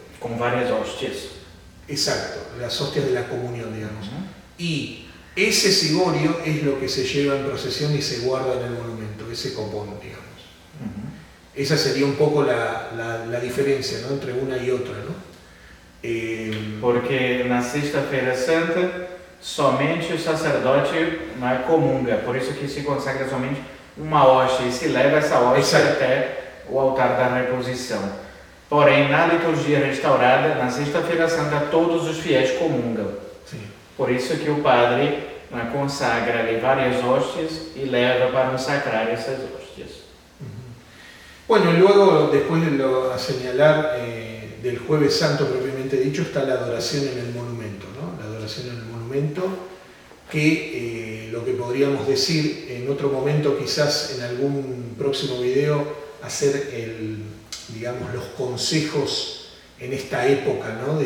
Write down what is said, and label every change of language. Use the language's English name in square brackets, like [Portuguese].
[Spanish] Con varias hostias. Exacto, las hostias de la comunión, digamos. Y ese cigorio es lo que se lleva en procesión y se guarda en el monumento, ese copón, digamos. Esa sería un poco la diferencia, ¿no? Entre una y otra, ¿no? [Portuguese] Porque na Sexta-feira Santa somente o sacerdote comunga, por isso que se consagra somente uma hóstia e se leva essa hóstia até o altar da reposição. Porém, na liturgia restaurada, na Sexta-feira Santa, todos os fiéis comungam. Sim. Por isso que o padre consagra ali várias hóstias e leva para consagrar essas hóstias. [Spanish] Bueno, y luego, después de señalar del Jueves Santo propiamente dicho, está la adoración en el monumento, ¿no? La adoración en el monumento, que lo que podríamos decir en otro momento, quizás en algún próximo video, hacer digamos, los consejos en esta época, ¿no?